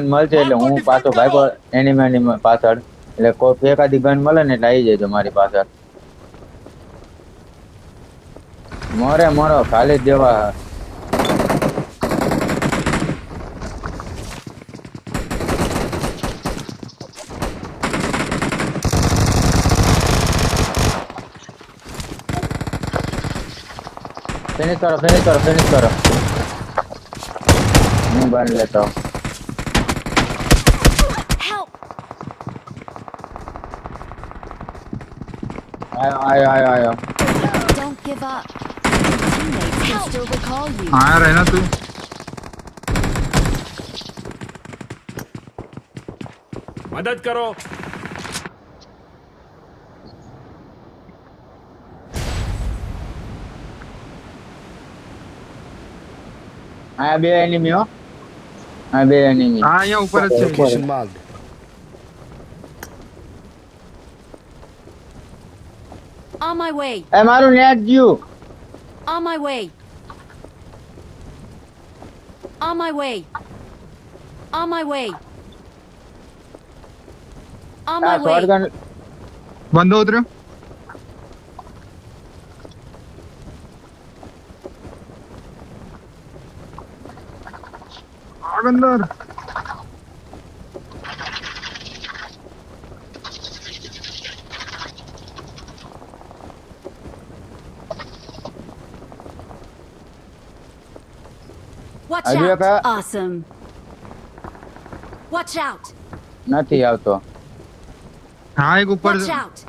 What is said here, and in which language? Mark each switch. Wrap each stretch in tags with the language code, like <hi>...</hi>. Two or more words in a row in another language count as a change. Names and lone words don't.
<gu>મળશે એટલે હું પાછો ભાગો એની પાછળ એટલે કોઈ એકાદી ગન મળે ને એટલે આવી જાય મારી પાછળ મોરો ખાલી જ દેવા ફિનિશ કરો હું ગન લેતો</gu> <en>Help!</en> <gu>આયો</gu> <en>Don't give up. Your teammates can still recall you.</en> <gu>આયા રહેના તું મદદ કરો આ બે એનિમી હો આ બે એનિમી હા અહીંયા ઉપર જ છે</gu> <en>location marked On my way.</en> <gu>એ મારું નેટ ગયું</gu> <en>On my way. On my way. On my way. On my</en> <gu>આ</gu> <en>way.</en> <gu>શોટગન બંધો ઉતર્યો આગ અંદર</gu> <en>Watch Are you out. okay? Awesome. Watch out.</en> <gu>નથી આવતો હા એક ઉપર</gu> <en>Watch out.</en>